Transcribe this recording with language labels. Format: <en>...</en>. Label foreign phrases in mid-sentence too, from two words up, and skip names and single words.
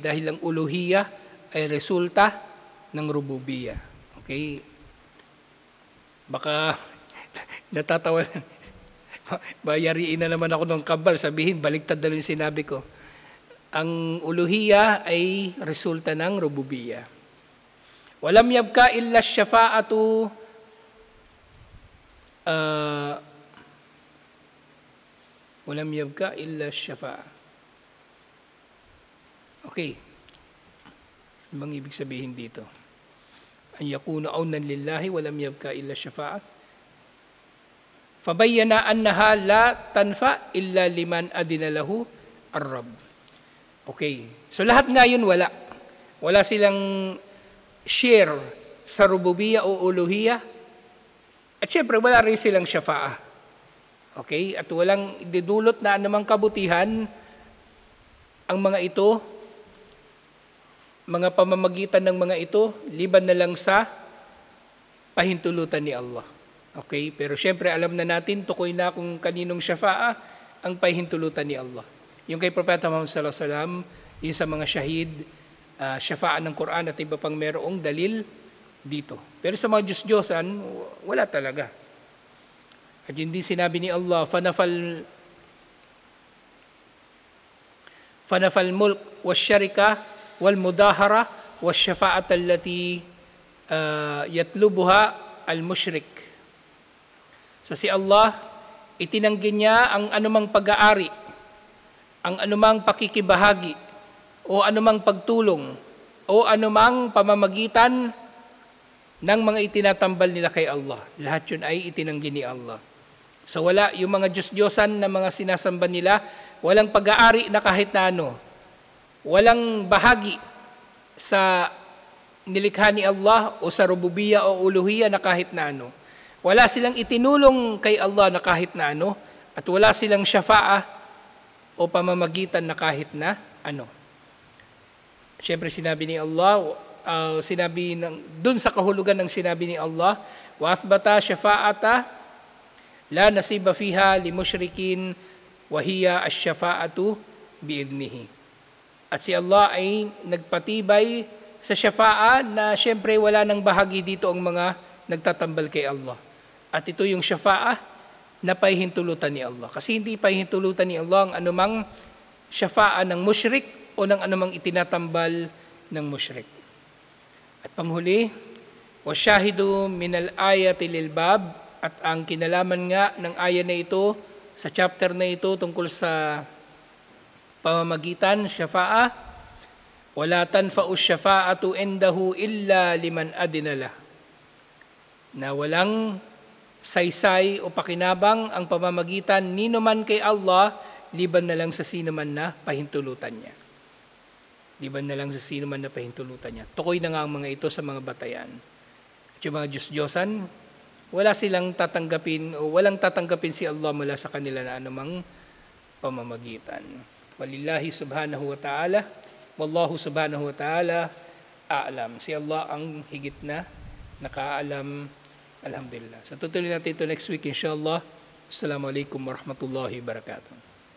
<tl>Dahil ang uluhiyah ay resulta ng rububiyah. Okay? Baka natatawa, bayariin na naman ako ng kabal, sabihin, baliktad na rin sinabi ko. Ang uluhiyah ay resulta ng rububiyah.</tl> <ar>ولم يبق إلا الشفاعة ولم يبق إلا الشفاعة.</ar> <tl>Okay. Ano bang ibig sabihin dito?</tl> <ar>أن يكون عونا لله ولم يبق إلا الشفاعة. فبين أنها لا تنفع إلا لمن أذن له الرب.</ar> <tl>Okay. So lahat ngayon wala. Wala silang share sa rububiyya o uluhiyya. At syempre wala rin silang syafa'ah. Okay? At walang didulot na anumang kabutihan ang mga ito, mga pamamagitan ng mga ito, liban na lang sa pahintulutan ni Allah. Okay? Pero syempre alam na natin, tukoy na kung kaninong syafa'ah ang pahintulutan ni Allah. Yung kay Propeta Muhammad</tl> <ar>صلى الله عليه وسلم,</ar> <tl>yung sa mga syahid, syafa'ah ng Quran at iba pang merong dalil dito. Pero sa mga Diyos-Diyosan, wala talaga. At hindi sinabi ni Allah,</tl> <ar>فنفى الملك والشركة والمظاهرة والشفاعة التي يطلبها المشرك.</ar> <tl>So si Allah, itinanggi niya ang anumang pag-aari, ang anumang pakikibahagi, o anumang pagtulong, o anumang pamamagitan ng mga itinatambal nila kay Allah. Lahat yun ay itinanggi ni Allah. So wala yung mga Diyos-Diyosan na mga sinasamba nila, walang pag-aari na kahit na ano, walang bahagi sa nilikha ni Allah o sa rububiyya o uluhiyya na kahit na ano. Wala silang itinulong kay Allah na kahit na ano, at wala silang syafa'ah o pamamagitan na kahit na ano. Siyempre sinabi ni Allah, dun sa kahulugan ng sinabi ni Allah,</tl> <ar>وأثبت الشفاعة التي لا نصيب فيها للمشركين وهي الشفاعة بإذنه.</ar> <tl>At si Allah ay nagpatibay sa syafa'a na siyempre wala nang bahagi dito ang mga nagtatambal kay Allah. At ito yung syafa'a na pahihintulutan ni Allah. Kasi hindi pahihintulutan ni Allah ang anumang syafa'a ng musyrik o ng anumang itinatambal ng musyrik. At panghuli,</tl> <ar>والشاهد من الآية للباب,</ar> <tl>at ang kinalaman nga ng aya na ito sa chapter na ito tungkol sa pamamagitan, syafa'a,</tl> <ar>ولا تنفع الشفاعة عنده إلا لمن أذن له.</ar> <tl>Na walang saysay o pakinabang ang pamamagitan nino man kay Allah, liban na lang sa sino man na pahintulutan niya. Liban na lang sa sino man na pahintulutan niya. Tukoy na nga ang mga ito sa mga batayan. At yung mga Diyos-Diyosan, wala silang tatanggapin o walang tatanggapin si Allah mula sa kanila na anumang pamamagitan.</tl> <ar>ولله سبحانه وتعالى والله سبحانه وتعالى أعلم.</ar> <tl>Si Allah ang higit na nakaalam. Alhamdulillah. So tutuloy natin ito</tl> <en>next week</en> <tl>inshallah.</tl> <ar>السلام عليكم ورحمة الله وبركاته.</ar>